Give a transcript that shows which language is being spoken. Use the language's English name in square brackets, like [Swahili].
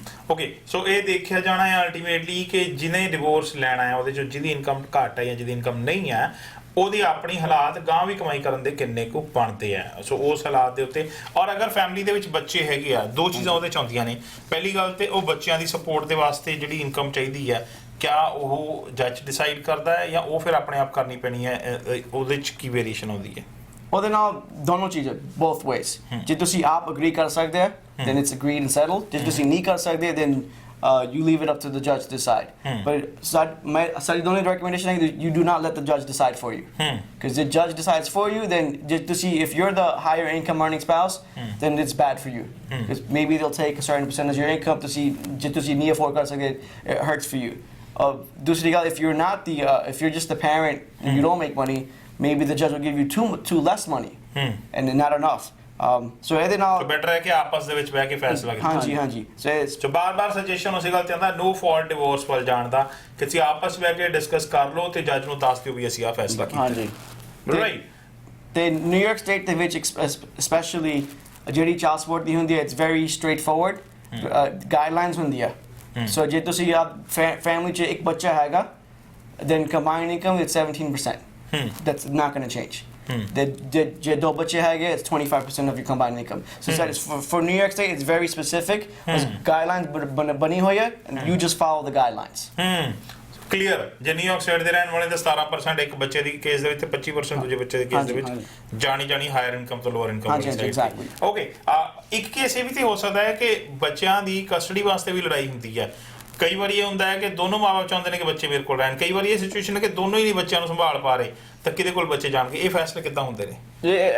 [Punjabi] Okay, ਸੋ ਇਹ ਦੇਖਿਆ ਜਾਣਾ ਹੈ ਅਲਟੀਮੇਟਲੀ ਕਿ ਜਿਹਨੇ ਡਿਵੋਰਸ ਲੈਣਾ ਹੈ ਉਹਦੇ 'ਚ ਜਿਹਦੀ ਇਨਕਮ ਘੱਟ ਹੈ ਜਾਂ ਜਿਹਦੀ ਇਨਕਮ ਨਹੀਂ ਹੈ ਉਹਦੀ ਆਪਣੀ ਹਾਲਾਤ ਗਾਂ ਵੀ ਕਮਾਈ ਕਰਨ ਦੇ ਕਿੰਨੇ ਕੁ ਬਣਦੇ ਆ, ਸੋ ਉਸ ਹਾਲਾਤ ਦੇ ਉੱਤੇ। ਔਰ ਅਗਰ ਫੈਮਿਲੀ ਦੇ ਵਿੱਚ ਬੱਚੇ ਹੈਗੇ ਆ, ਦੋ ਚੀਜ਼ਾਂ ਉਹਦੇ 'ਚ ਆਉਂਦੀਆਂ ਨੇ। ਪਹਿਲੀ ਗੱਲ ਤੇ ਉਹ ਬੱਚਿਆਂ ਦੀ ਸਪੋਰਟ ਦੇ ਵਾਸਤੇ ਜਿਹੜੀ ਇਨਕਮ ਚਾਹੀਦੀ ਹੈ ਕਿਆ ਉਹ ਜੱਜ ਡਿਸਾਈਡ ਕਰਦਾ ਹੈ ਜਾਂ ਉਹ ਫਿਰ ਆਪਣੇ ਆਪ ਕਰਨੀ ਪੈਣੀ ਹੈ ਉਹਦੇ 'ਚ ਕੀ ਵੇਰੀਏਸ਼ਨ ਆਉਂਦੀ ਹੈ? ਉਹਦੇ ਨਾਲ ਦੋਨੋਂ ਚੀਜ਼ਾਂ [English] both ways [Punjabi] ਜੇ ਤੁਸੀਂ ਆਪ [English] agree [Punjabi] ਕਰ ਸਕਦੇ ਆ [English] then it's agreed and settled [Punjabi] ਜੇ ਤੁਸੀਂ ਨਹੀਂ ਕਰ ਸਕਦੇ [English] then you leave it up to the judge to decide but [Punjabi] ਸਾਡੀ ਦੋਨੋਂ [English] recommendation ਹੈ you do not let the judge decide for you because the judge decides for you then ਜੇ ਤੁਸੀਂ if you're the higher income earning spouse then it's bad for you because maybe they'll take a certain percentage of your income [Punjabi] ਜੇ ਤੁਸੀਂ ਨਹੀਂ [English] afford [Punjabi] ਕਰ ਸਕਦੇ [English] it hurts for you [Punjabi] ਦੂਸਰੀ ਗੱਲ [English] if you're not the if you're just the parent and you don't make money maybe the judge will give you too less money and not enough so [Punjabi] ਇਹਦੇ ਨਾਲ better ਹੈ ਕਿ ਆਪਸ ਦੇ ਵਿੱਚ ਬਹਿ ਕੇ ਫੈਸਲਾ ਕੀਤਾ ਹਾਂਜੀ ਸੋ ਬਾਰ-ਬਾਰ ਸੁਜੈਸ਼ਨ ਉਸੇ ਗੱਲ ਤੇ ਆਉਂਦਾ ਨੋ ਫਾਲਟ ਡਿਵੋਰਸ ਵੱਲ ਜਾਣ ਦਾ ਕਿ ਤੁਸੀਂ ਆਪਸ ਬਹਿ ਕੇ ਡਿਸਕਸ ਕਰ ਲਓ ਤੇ ਜੱਜ ਨੂੰ ਦੱਸ ਦਿਓ ਵੀ ਅਸੀਂ ਆ ਫੈਸਲਾ ਕੀਤਾ ਹਾਂਜੀ ਰਾਈਟ ਤੇ ਨਿਊਯਾਰਕ ਸਟੇਟ ਦੇ ਵਿੱਚ ਸਪੈਸ਼ਲੀ ਜਿਹੜੀ ਚਾਈਲਡ ਸਪੋਰਟ ਦੀ ਹੁੰਦੀ ਹੈ [English] it's very straightforward guidelines [Punjabi] ਹੁੰਦੀ ਆ ਸੋ ਜੇ ਤੁਸੀਂ ਫੈਮਿਲੀ 'ਚ ਇੱਕ ਬੱਚਾ ਹੈਗਾ [English] then combined income it's 17%. That's not going to change. The [Punjabi] ਦੋ ਬੱਚੇ ਹੈਗੇ [English] it's 25% of your combined income. So that is for New York State it's very specific. Guidelines [Punjabi] ਬਣੀ ਹੋਈ ਹੈ [English] and you just follow the guidelines. [Punjabi] Clear ਜੇ New York state ਦੇ ਰਹਿਣ ਵਾਲੇ ਤਾਂ 17% ਇੱਕ ਬੱਚੇ ਦੀ ਕੇਸ ਦੇ ਵਿੱਚ ਤੇ 25% ਦੂਜੇ ਬੱਚੇ ਦੇ ਕੇਸ ਦੇ ਵਿੱਚ ਜਾਣੀ ਹਾਇਰ ਇਨਕਮ ਤੋਂ ਲੋਅਰ ਇਨਕਮ ਵਾਲੀ ਸਾਈਡ ਓਕੇ ਇੱਕ ਕੇਸ ਇਹ ਵੀ ਤੇ ਹੋ ਸਕਦਾ ਹੈ ਕਿ ਬੱਚਿਆਂ ਦੀ ਕਸਟਡੀ ਵਾਸਤੇ ਵੀ ਲੜਾਈ ਹੁੰਦੀ ਹੈ ਕਈ ਵਾਰੀ ਇਹ ਹੁੰਦਾ ਹੈ ਕਿ ਦੋਨੋਂ ਮਾਪੇ ਚਾਹੁੰਦੇ ਨੇ ਕਿ ਬੱਚੇ ਮੇਰੇ ਕੋਲ ਰਹਿਣ ਕਈ ਵਾਰੀ ਇਹ ਸਿਚੁਏਸ਼ਨ ਹੈ ਕਿ ਦੋਨੋਂ ਹੀ ਨਹੀਂ ਬੱਚਿਆਂ ਨੂੰ ਸੰਭਾਲ ਪਾ ਰਹੇ ਤਾਂ ਕਿਹਦੇ ਕੋਲ ਬੱਚੇ ਜਾਣਗੇ ਇਹ ਫੈਸਲੇ ਕਿੱਦਾਂ ਹੁੰਦੇ ਨੇ